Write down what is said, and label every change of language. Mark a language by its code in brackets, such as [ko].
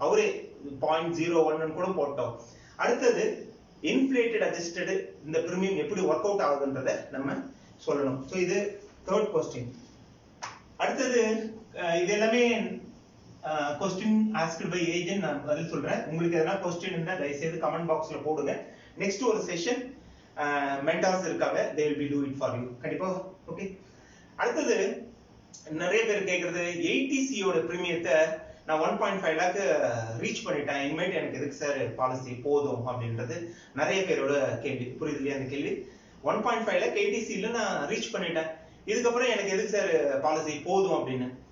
[ta] அவரே 0.01 கூட போட்டோம். அடுத்தது இன்ஃப்ளேட்டட் அட்ஜஸ்டட் இந்த பிரீமியம் எப்படி ஒர்க் அவுட் ஆகுதுன்றத நம்ம சொல்லணும். ஸோ இது தேர்ட் கொஸ்டின். அடுத்தது இது எல்லாமே கொஸ்டின் ஆஸ்க்டு பை ஏஜென்ட் நான் பதில் சொல்றேன். உங்களுக்கு எதனா கொஸ்டின் இருந்தா தயவு செய்து கமெண்ட் பாக்ஸ்ல போடுங்க. நெக்ஸ்ட் ஒரு செஷன் மென்டார்ஸ் இருக்காங்க, [en] they will be do it for you [ta] கண்டிப்பா. ஓகே, அடுத்தது நிறைய பேர் கேக்குறது ஏடிசியோட பிரீமியத்தை நான் 1.5 லாக் ரீச் பண்ணிட்டேன், இனிமேட் எனக்கு எதுக்கு சார் பாலிசி போதும் அப்படின்றது நிறைய பேரோட கேள்வி. புரியுது இல்லையா அந்த கேள்வி? 1.5 லாக் ஏடிசில நான் ரீச் பண்ணிட்டேன், இதுக்கப்புறம் எனக்கு எதுக்கு சார் பாலிசி போதும் அப்படின்னு.